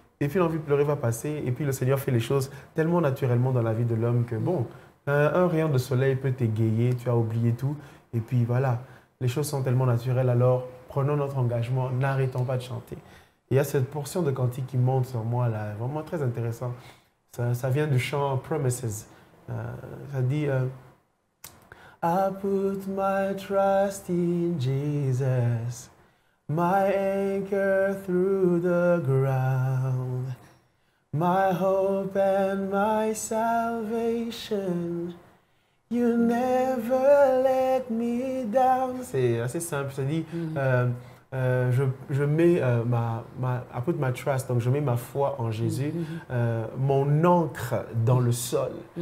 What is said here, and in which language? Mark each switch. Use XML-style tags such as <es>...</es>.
<fr>Et puis l'envie de pleurer va passer, et puis le Seigneur fait les choses tellement naturellement dans la vie de l'homme que bon, un rayon de soleil peut t'égayer, tu as oublié tout, et puis voilà, les choses sont tellement naturelles, alors prenons notre engagement, n'arrêtons pas de chanter. Il y a cette portion de cantique qui monte sur moi, là, vraiment très intéressant. Ça vient du chant Promises. Ça dit</fr> <en>I put my trust in Jesus, my anchor through the ground, my hope and my salvation. You never let me down.</en> <fr>C'est assez simple. Ça dit, je mets</fr> <en>I put my trust,</en> <fr>donc je mets ma foi en Jésus, mon ancre dans le sol.</fr>